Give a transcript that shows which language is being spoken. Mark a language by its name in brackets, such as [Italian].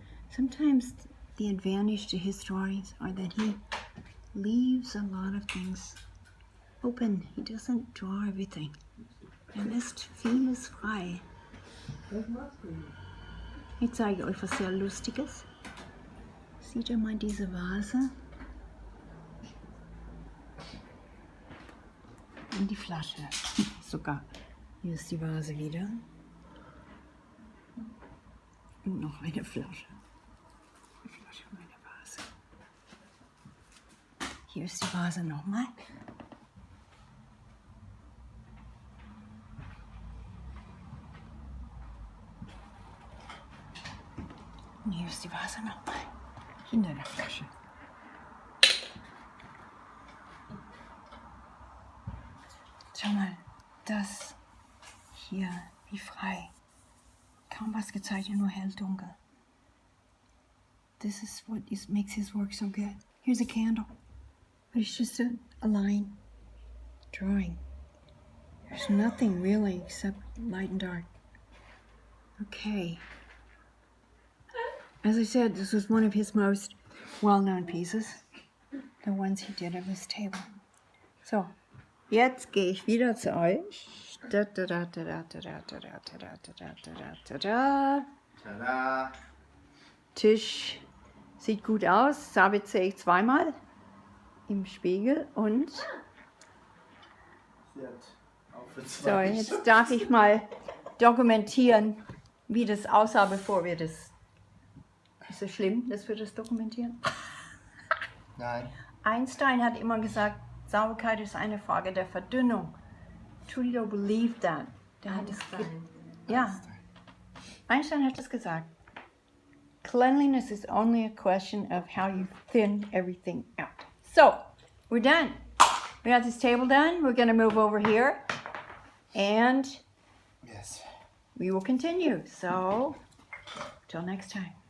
[English] Sometimes the advantage to his drawings are that he leaves a lot of things open. He doesn't draw everything. [German] Er lässt vieles frei. Ich zeige euch was sehr Lustiges. Seht ihr mal diese Vase? Und die Flasche. Sogar. Hier ist die Vase wieder. Und noch eine Flasche. Eine Flasche und eine Vase. Hier ist die Vase nochmal. Und hier ist die Vase nochmal. Hinter der Flasche. Schau mal, das hier, wie frei. Kaum was gezeichnet, nur hell, dunkel. [English] This is what makes his work so good. Here's a candle, but it's just a line drawing. There's nothing really except light and dark. Okay. As I said, this was one of his most well-known pieces. The ones he did of this table. [German] So, jetzt gehe ich wieder zu euch. Da, da, da, da, da, da, da, da, da, da, da, da, da, da. Tada! Tisch sieht gut aus. Sabit sehe ich zweimal im Spiegel und Sie hat auch für so, zwei. jetzt darf ich mal dokumentieren, wie das aussah, bevor wir das. Ist es schlimm, dass wir das dokumentieren? Nein. Einstein hat immer gesagt, Sauberkeit ist eine Frage der Verdünnung. [English] Trudeau believed that. [German] Der hat es ja, Einstein hat es gesagt. [English] Cleanliness is only a question of how you thin everything out. So, we're done. We got this table done. We're going to move over here. And Yes. we will continue. So, till next time.